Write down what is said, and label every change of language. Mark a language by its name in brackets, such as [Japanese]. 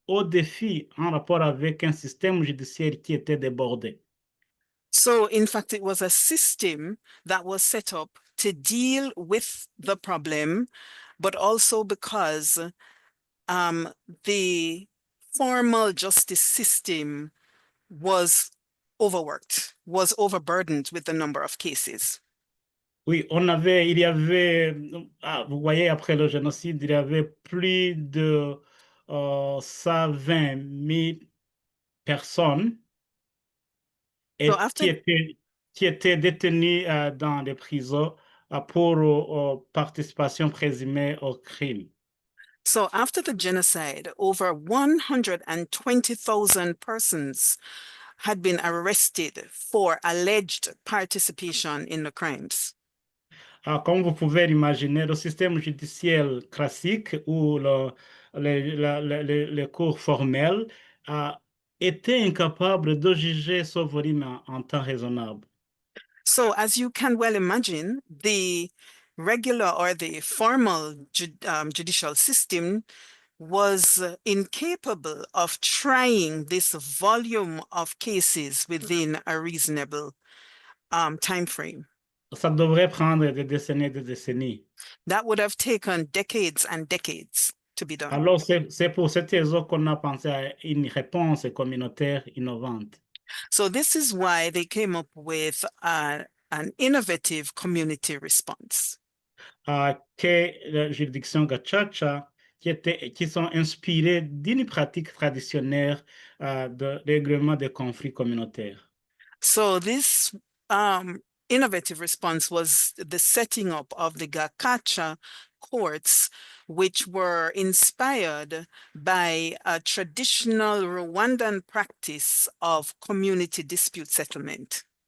[French] aux défis en rapport avec un système judiciaire qui était débordé. [English] So, in fact, it was a system that was set up to deal with the problem, but also because the formal justice system was overworked, was overburdened with the number of cases. [French] Oui, il y avait, vous voyez, après le génocide, il y avait plus de 120 000 personnes [English] So after [French] qui étaient détenues dans les prisons pour participation présumée au crime. [English] So after the genocide, over 120,000 persons had been arrested for alleged participation in the crimes. [French] Comme vous pouvez l'imaginer, le système judiciaire classique ou les cours formels étaient incapables de juger ce volume en temps raisonnable. [English] So as you can well imagine, the regular or the formal judicial system was incapable of trying this volume of cases within a reasonable time frame. [French] Ça devrait prendre des décennies et des décennies. [English] That would have taken decades and decades to be done. [French] Alors, c'est pour cette raison qu'on a pensé à une réponse communautaire innovante. [English] So this is why they came up with an innovative community response. [French] Qu'est la juridiction gachacha, qui sont inspirées d'une pratique traditionnelle de règlement des conflits communautaires. [English] So this innovative response was the setting up of the Gakacha courts, which were inspired by a traditional Rwandan practice of community dispute settlement.